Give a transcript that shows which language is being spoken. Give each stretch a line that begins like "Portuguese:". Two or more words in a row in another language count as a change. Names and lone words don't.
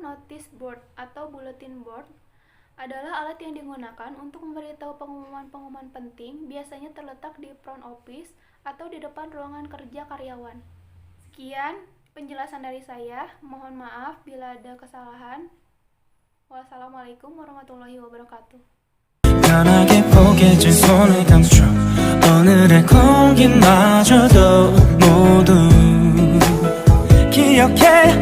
English: Notice board
Indonesian: atau
English: bulletin board
Indonesian: adalah alat yang digunakan untuk memberitahu pengumuman-pengumuman penting, biasanya terletak di
English: front office
Indonesian: atau di depan ruangan kerja karyawan. Sekian penjelasan dari saya, mohon maaf bila ada kesalahan.
Arabic: والسلام عليكم ورحمة الله وبركاته.
Korean: 편하게 포개진 손을 감춰 오늘의 공기마저도 모두 기억해